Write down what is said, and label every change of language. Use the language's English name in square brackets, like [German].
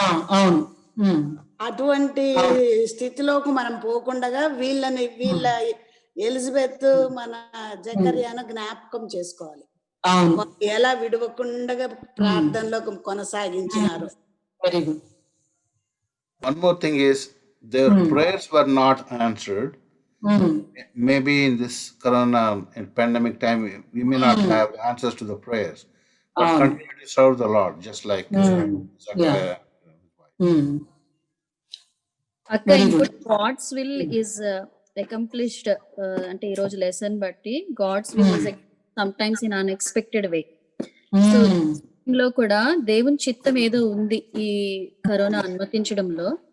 [Telugu] అవును. అటువంటి స్థితిలోకి మనం పోకుండా వీళ్ళ ఎలిజబెత్ మన జకర్యాను జ్ఞాపకం చేసుకోవాలి. ఎలా విడవకుండా ప్రార్థనలో కొనసాగించినారు. Very good. [English] One more thing is their prayers were not answered. Maybe in this corona and pandemic time, we may not have answers to the prayers, but continue to serve the Lord, just like Zachariah. [Telugu] అక్క ఇంకోటి, [English] god's will is accomplished [Telugu] అంటే ఈ రోజు lesson బట్టి [English] God's will is sometimes in unexpected way. [Telugu] So లో కూడా దేవుని చిత్తం ఏదో ఉంది ఈ కరోనా అనుమతించడంలో.